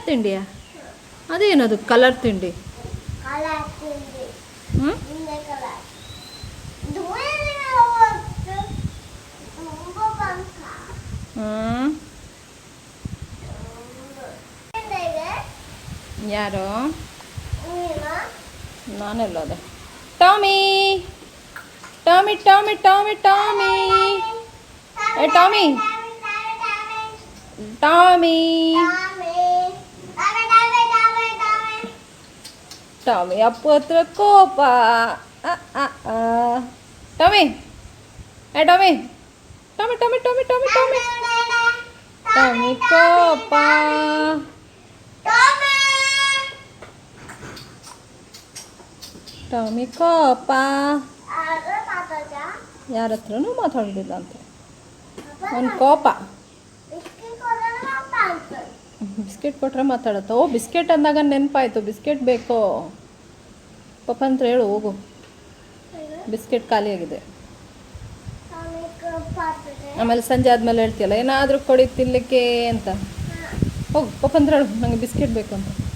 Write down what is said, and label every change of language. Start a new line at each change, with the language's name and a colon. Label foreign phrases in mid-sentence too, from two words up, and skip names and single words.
Kannada: ಅದೇನದು ಕಲರ್ ತಿಂಡಿ? ಹ್ಞೂ ಯಾರು ನಾನೆಲ್ಲೋದೆ ಟಾಮಿ ಟಾಮಿ ಟಾಮಿ ಟಾಮಿ ಟಾಮಿ ಏ ಟಾಮಿ ಟಾಮಿ ಟಾಮಿ ಅಪ್ಪು ಹತ್ರ ಕೋಪ ಟಾಮಿ ಏ ಟಾಮಿ ಟಾಮಿ ಟಾಮಿ ಟಾಮಿ ಟಾಮಿ ಟಾಮಿ ಟಾಮಿ ಕೋಪ ಟಾಮಿ ಕೋಪ ಯಾರ ಹತ್ರನೂ ಮಾತಾಡೋದಿಲ್ಲ ಅಂತ ಒಂದು ಕೋಪ ಬಿಸ್ಕೆಟ್ ಕೊಟ್ರೆ ಮಾತಾಡತ್ತ ಓ ಬಿಸ್ಕೆಟ್ ಅಂದಾಗ ನೆನಪಾಯ್ತು ಬಿಸ್ಕೆಟ್ ಬೇಕೋ ಪಾಪ ಅಂತ ಹೇಳು ಹೋಗು ಬಿಸ್ಕೆಟ್ ಖಾಲಿಯಾಗಿದೆ ಆಮೇಲೆ ಸಂಜೆ ಆದಮೇಲೆ ಹೇಳ್ತೀಯಲ್ಲ ಏನಾದರೂ ಕೊಡಿ ತಿನ್ನಲಿಕ್ಕೆ ಅಂತ ಹೋಗು ಪಾಪ ಅಂತ ಹೇಳು ನನಗೆ ಬಿಸ್ಕೆಟ್ ಬೇಕು ಅಂತ